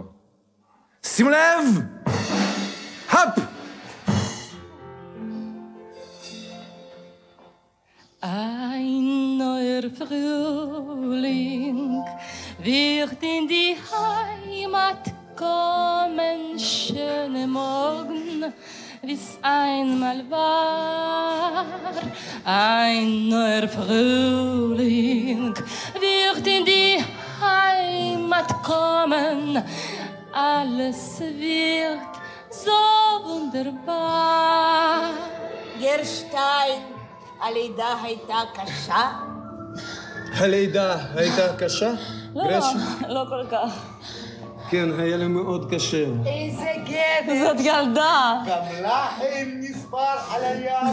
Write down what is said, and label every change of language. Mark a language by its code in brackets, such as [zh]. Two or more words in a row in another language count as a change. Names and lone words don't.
[he] שימו לב! הפ! [de] Ein neuer Frühling wird in die Heimat kommen, schöne Morgen, wie's einmal war. Ein neuer Frühling wird in die Heimat kommen, alles wird so wunderbar. [he] גרשטיין, הלידה הייתה קשה? הלידה הייתה קשה? גרשן? לא כל כך. כן, היה לי מאוד קשה. איזה גבר! זאת ילדה. גם לכם נספר על היד.